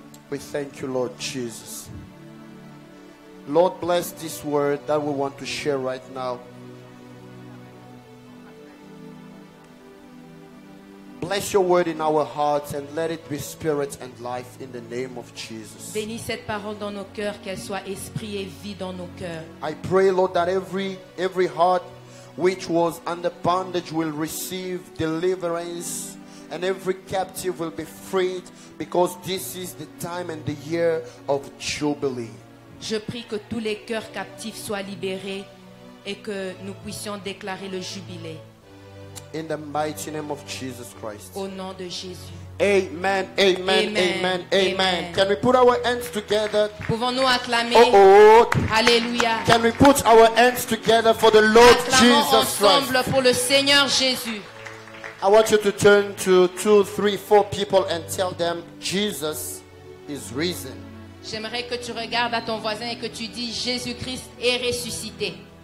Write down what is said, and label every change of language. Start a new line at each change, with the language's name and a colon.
English: We thank you, Lord Jesus. Lord, bless this word that we want to share right now. Bless your word in our hearts and let it be spirit and life in the name of Jesus.
French: Bénis cette parole dans nos cœurs, qu'elle soit esprit et vie dans nos cœurs.
English: I pray, Lord, that every heart which was under bondage will receive deliverance, and every captive will be freed, because this is the time and the year of Jubilee.
French: Je prie que tous les cœurs captifs soient libérés et que nous puissions déclarer le jubilé.
English: In the mighty name of Jesus Christ.
French: Au nom de Jésus. Amen, amen, amen, amen.
English: Can we put our hands together?
French: Pouvons-nous acclamer? Alléluia.
English: Can we put our hands together for the Lord
French: Acclamons
English: Jesus
French: ensemble
English: Christ?
French: pour le Seigneur Jésus.
English: I want you to turn to 2, 3, 4 people and tell them Jesus is risen.
French: J'aimerais que tu regardes à ton voisin et que tu dis Jésus-Christ est ressuscité.